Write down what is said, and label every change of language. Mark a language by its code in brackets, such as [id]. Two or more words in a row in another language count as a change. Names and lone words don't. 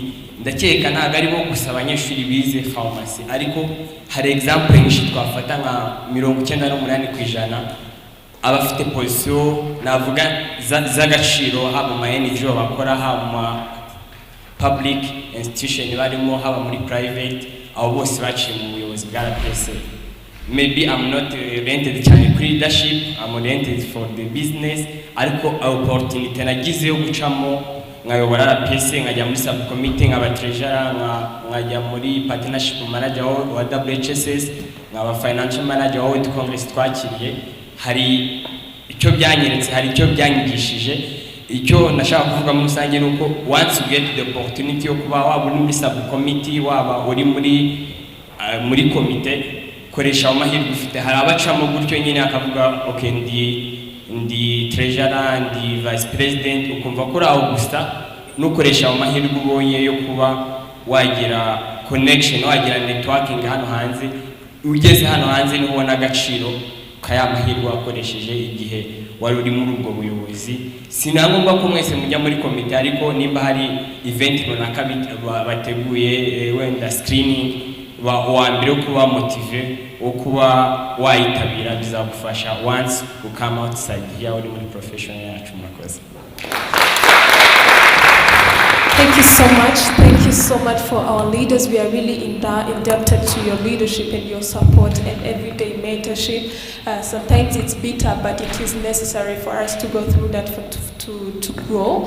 [rw] Ndakeka ntago ari bo gusa abanyeshuri bize pharmacy ariko hari example nyinshi twafata nka 98% abafite position navuga z'agaciro haba mu NGO bakora haba mu [en] public institution [rw] barimo haba muri private abo bose baciye mu buyobozi bwa RPSA. [en] Maybe I'm not oriented [rw] cyane kuri leadership, [en] I'm oriented for the business [rw] ariko opportunity nagize yo gucamo nkayobora RPSA nkajya muri subcommittee nkaba treasurer nkajya muri [en] partnership manager [rw] wa WHSS nkaba [en] financial manager [rw] wa World Congress twakiriye. Hari icyo byanyeretse, hari icyo byanyigishije. Icyo nashaka kuvuga muri rusange nuko [en] once you get the opportunity [rw] yo kuba waba muri subcommittee waba uri muri komite koresha amahirwe ufite. Hari abacamo gutyo nyine akavuga okay ndi treasurer ndi [en] vice president [rw] ukumva ko aho gusa nukoresha amahirwe ubonye yo kuba wagira connection wagira networking hano hanze. Ugeze hano hanze ni ubona agaciro kayamahirwe wakoresheje igihe wari uri muri ubwo buyobozi. Sinangomba ko mwese mujya muri komite, ariko nimba hari event runaka bateguye wenda screening wa mbere wo kuba motive wo kuba wayitabira bizagufasha [en] once you come outside here [rw] uri muri profession yacu. Murakoze. [en] Thank you so much. Thank you so much for our leaders. We are really indebted to your leadership and your support and everyday mentorship. Sometimes it's bitter, but it is necessary for us to go through that to grow.